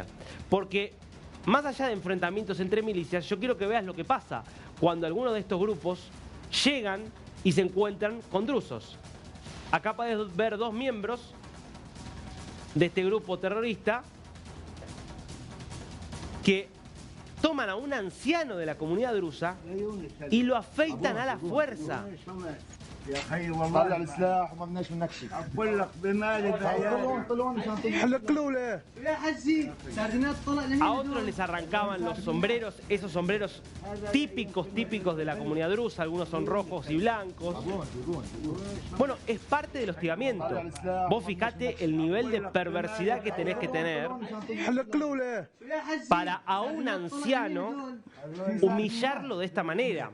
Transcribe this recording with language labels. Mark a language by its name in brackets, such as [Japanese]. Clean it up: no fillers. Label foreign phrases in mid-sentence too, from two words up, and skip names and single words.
[Spanish] Porque más allá de enfrentamientos entre milicias, yo quiero que veas lo que pasa cuando algunos de estos grupos llegan y se encuentran con drusos. Acá puedes ver dos miembros de este grupo terrorista que toman a un anciano de la comunidad drusa y lo afeitan a la fuerza. [Arabic] يا خي والله طلع السلاح وما بدناش منك شيء. اقول لك بمالي طلعون مشان حلقوا له. [Spanish] A otros les arrancaban los sombreros, esos sombreros típicos de la comunidad drusa, algunos son rojos y blancos. Bueno, es parte del hostigamiento. Vos fijate el nivel de perversidad que tenés que tener para a un anciano humillarlo de esta manera.